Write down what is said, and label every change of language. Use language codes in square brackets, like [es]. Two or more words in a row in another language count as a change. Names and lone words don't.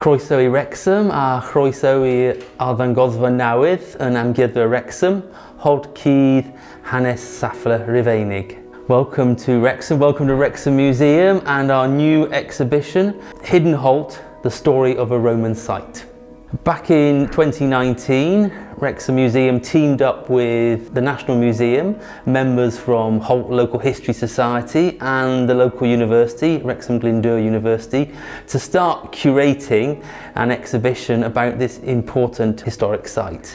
[cy] Croeso I Wrecsam a chroeso I arddangosfa'n newydd yn Amgueddfa Wrecsam, Holt Cudd, hanes Safle Rhyfeinig. [en] Welcome to Wrecsam, welcome to Wrecsam Museum and our new exhibition, Hidden Holt, the story of a Roman site. Back in 2019, Wrecsam Museum teamed up with the National Museum, members from Holt Local History Society and the local university, Wrecsam Glyndŵr University, to start curating an exhibition about this important historic site.